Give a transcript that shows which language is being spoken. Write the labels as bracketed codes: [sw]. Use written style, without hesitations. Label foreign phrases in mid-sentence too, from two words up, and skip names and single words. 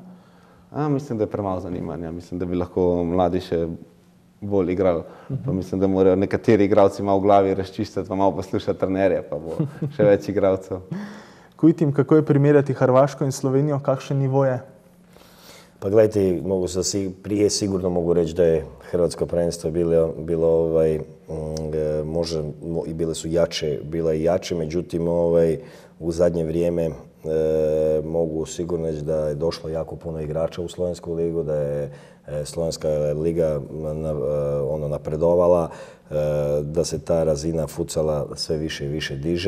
[sl] Mislim, da je premalo zanimanja. Mislim, da bi lahko mladi še bolj igrali. Pa mislim, da morajo nekateri igralci malo v glavi razčistiti, pa malo poslušati trenerja, pa bo še več igralcev. Kujtim, kako je primerjati Hrvaško in Slovenijo, kakšen nivo je? [hr] Pa gledajte, prije sigurno mogu reći da je hrvatsko prvenstvo bilo može i bile su jače, bila je jače, međutim u zadnje vrijeme mogu sigurno reći da je došlo jako puno igrača u Slovensku ligu, da je Slovenska liga napredovala, da se ta razina futsala sve više i više diže.